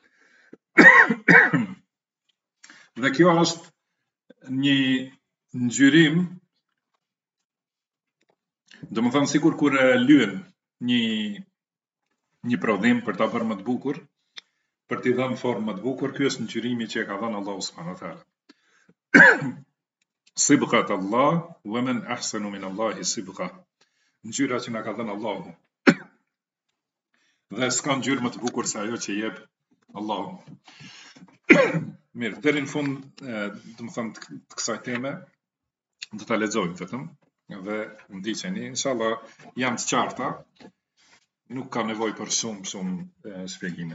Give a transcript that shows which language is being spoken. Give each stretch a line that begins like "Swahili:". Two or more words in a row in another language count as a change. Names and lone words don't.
Albanian: Dhe kjo është një ngjyrim, do të thonë sikur kur lyen një prodhim për ta bërë më të bukur, për t'i dhënë formë më të bukur, ky është ngjyrimi që e ka dhënë Allahu
Arabic: سبحانه وتعالى. صبغة الله ومن أحسن من الله صبغة.
Albanian: Ngjyra që na ka dhënë Allahu. Dhe s'ka ngjyrë më të bukur se ajo që jep Allahu. Mirë, deri në fund, do të thonë, të kësaj teme, do ta lexojmë vetëm dhe ndiqeni, inshallah janë të qarta, nuk ka nevojë për shumë shpjegime.